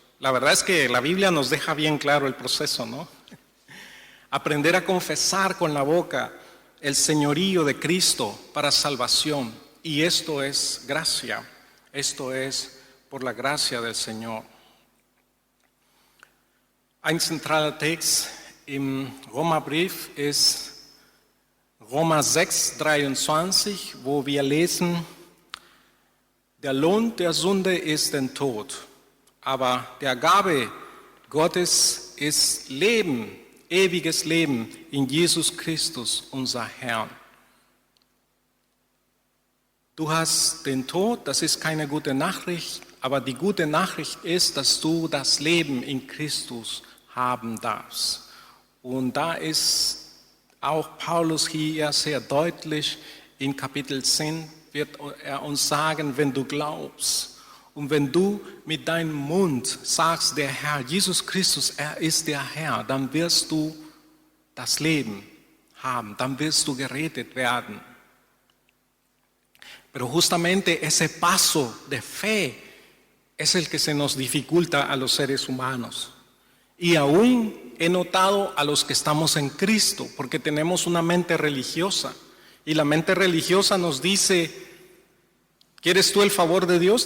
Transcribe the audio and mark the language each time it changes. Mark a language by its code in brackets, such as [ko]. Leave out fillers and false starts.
[es] La verdad es que la Biblia nos deja bien claro el proceso, ¿no? Aprender a confesar con la boca el señorío de Cristo para salvación. Y esto es gracia, esto es por la gracia del Señor. [de] Ein zentraler Text im Römerbrief ist Römer 6:23, wo wir lesen, der Lohn der Sünde ist der Tod, aber der Gabe Gottes ist Leben, ewiges Leben in Jesus Christus, unser Herrn. Du hast den Tod, das ist keine gute Nachricht, aber die gute Nachricht ist, dass du das Leben in Christus haben darfst. Und da ist auch Paulus hier sehr deutlich, in Kapitel 10 wird er uns sagen, wenn du glaubst und wenn du mit deinem Mund sagst, der Herr Jesus Christus, er ist der Herr, dann wirst du das Leben haben, dann wirst du gerettet werden. [es] Pero justamente ese paso de fe es el que se nos dificulta a los seres humanos. Y aún he notado a los que estamos en Cristo, porque tenemos una mente religiosa. Y la mente religiosa nos dice, ¿quieres tú el favor de Dios?